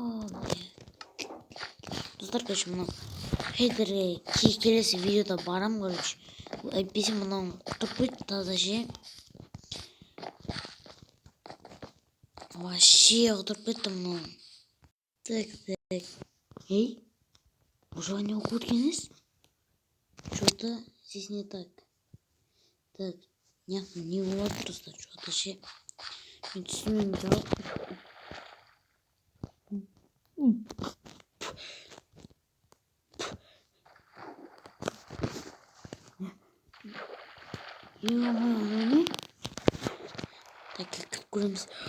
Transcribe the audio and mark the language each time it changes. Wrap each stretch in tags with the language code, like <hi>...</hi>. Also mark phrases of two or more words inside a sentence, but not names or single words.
<kk>Достар, короче, мынау хейтерге келесі видеода барам, короче. Әйтпесе мынауын құртып қойды таза ше. Вообще құртып кетті мынауын. Так. Выживание оқып өткеніз?</kk> <ru>Что-то здесь не так. Так,</ru> <kk>не болады достар,</kk> <ru>что-то ше.</ru> <kk>Мен түсінемін жоқ.</kk> <ru>Ё-моё, так,</ru> <kk>кіріп көреміз.</kk>